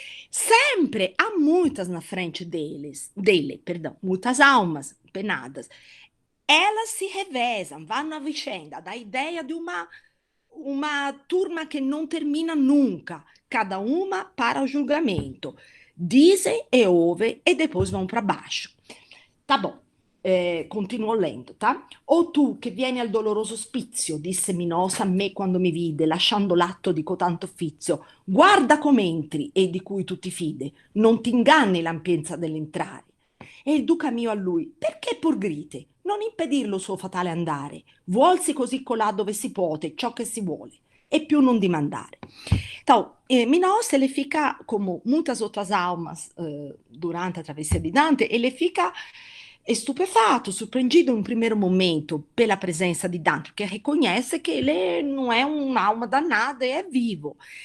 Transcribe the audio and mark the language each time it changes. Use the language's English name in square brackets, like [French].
[Portuguese] Sempre há muitas na frente dele, perdão, muitas almas penadas. Elas se revezam, [Italian] vanno a vicenda, [Portuguese] da ideia de uma turma que não termina nunca, cada uma para o julgamento. Dizem e ouvem e depois vão para baixo. Tá bom, continuo lendo, tá? [Italian] O tu che vieni al doloroso ospizio, disse Minosa a me quando mi vide, lasciando l'atto di cotanto offizio, guarda com'entri e di cui tu ti fide, non ti inganni l'ampienza dell'entrare. E il duca mio a lui, perché pur grite? Non impedir lo suo fatale andare, vuolsi così colà dove si puote ciò che si vuole, e più non dimandare. [Portuguese] Então, Minos, ele fica, como muitas outras almas durante a travessia di Dante, ele fica estupefato, surpreendido em um primeiro momento pela presença de Dante, porque reconhece que ele não é uma alma danada, é vivo.